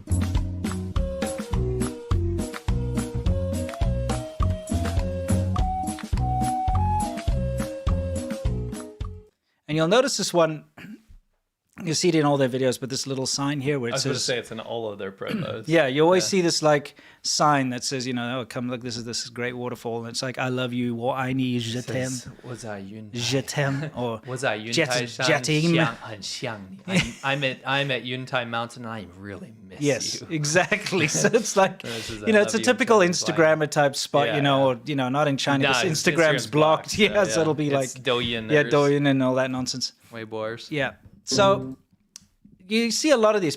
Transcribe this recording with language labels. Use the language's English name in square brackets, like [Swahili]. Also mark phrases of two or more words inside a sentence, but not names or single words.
[English] And you'll notice this one, you see it in all their videos, but this little sign here where it I was going to says... say it's in all of their promos. Yeah, you always see this like sign that says, oh, come look, this is great waterfall. And it's like, I love you, [Chinese] 我爱你, [French] je t'aime, je t'aime, or [Chinese] 我在云 [French] je [Chinese] 台上 [French] t'aime. [Chinese] 很像你. [English] I'm at Yuntai Mountain and I really miss Yes, you. exactly. So it's like, This is it's a love typical you, Instagrammer type spot, Yeah, or, not in China, Nah, because Instagram's blocked. Yeah, so it'll be like, It's Douyin. Douyin and all that nonsense. Weiboers. Yeah. So you see a lot of these.